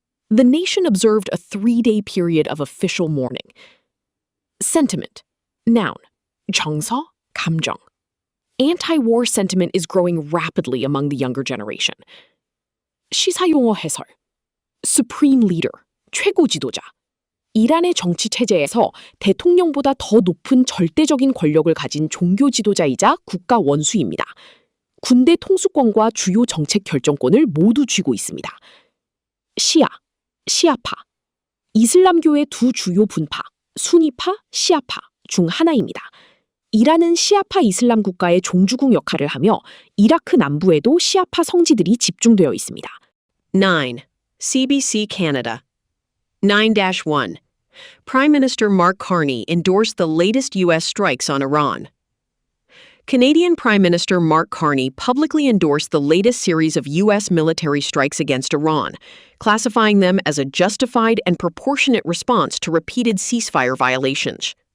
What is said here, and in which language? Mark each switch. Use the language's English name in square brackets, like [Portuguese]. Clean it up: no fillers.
[English] The nation observed a 3-day period of official mourning. Sentiment, noun, [Korean] 정서, 감정. [English] Anti-war sentiment is growing rapidly among the younger generation. [Korean] 시사용어 해설. Supreme leader, 최고 지도자. 이란의 정치 체제에서 대통령보다 더 높은 절대적인 권력을 가진 종교 지도자이자 국가 원수입니다. 군대 통수권과 주요 정책 결정권을 모두 쥐고 있습니다. 시아파. 이슬람교의 두 주요 분파, 수니파, 시아파 중 하나입니다. 이란은 시아파 이슬람 국가의 종주국 역할을 하며 이라크 남부에도 시아파 성지들이 집중되어 있습니다. [English] 9. CBC Canada. 9-1. Prime Minister Mark Carney endorsed the latest U.S. strikes on Iran. Canadian Prime Minister Mark Carney publicly endorsed the latest series of U.S. military strikes against Iran, classifying them as a justified and proportionate response to repeated ceasefire violations.